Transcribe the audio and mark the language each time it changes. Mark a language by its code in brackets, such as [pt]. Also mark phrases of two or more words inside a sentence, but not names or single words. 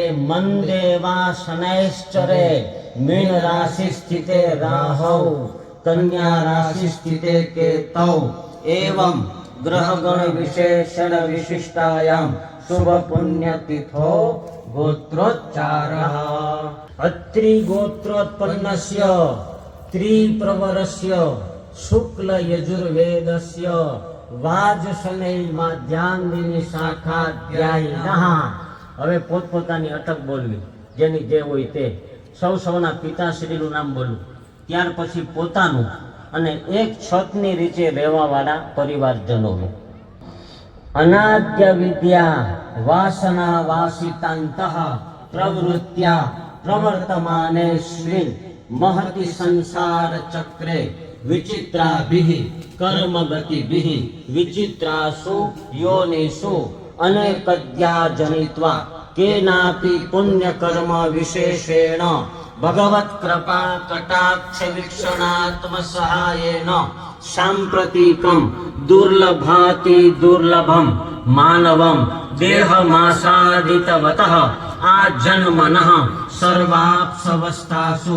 [sa] मंदेवा शनैश्चरे मीन राशि स्थिते राहौ कन्या राशि स्थिते केतौ एवं ग्रहगण विशेषण विशिष्टायां शुभ पुण्य तिथो गोत्रोच्चारः अत्रि गोत्रोत्पन्नस्य त्रिप्रवरस्य शुक्ल यजुर्वेदस्य वाजशनै माध्यान्दिनी शाखाध्यायिनः. [gu] હવે પોતપોતાની અટક બોલવી, જેની જે હોય તે. સૌના પિતાશ્રીનું નામ બોલવું, ત્યાર પછી પોતાનું અને એક છતની નીચે રહેવાવાળા પરિવારજનોનું. [sa] અનાદ્ય વિદ્યા વાસના વાસિતાંતઃ પ્રવૃત્યા પ્રવર્તમાનેસ્મિન महति संसार चक्रे विचित्राभिः कर्मगतिभिः विचित्रासु योनिषु अनेकद्या जनित्वा केनापि पुण्यकर्म विशेषेण भगवत् कृपा कटाक्ष वीक्षणात्म सहायेन सांप्रतिकं दुर्लभाति दुर्लभं मानवं देहमासादितवतः आजन्मनः सर्वाप्सवस्थासु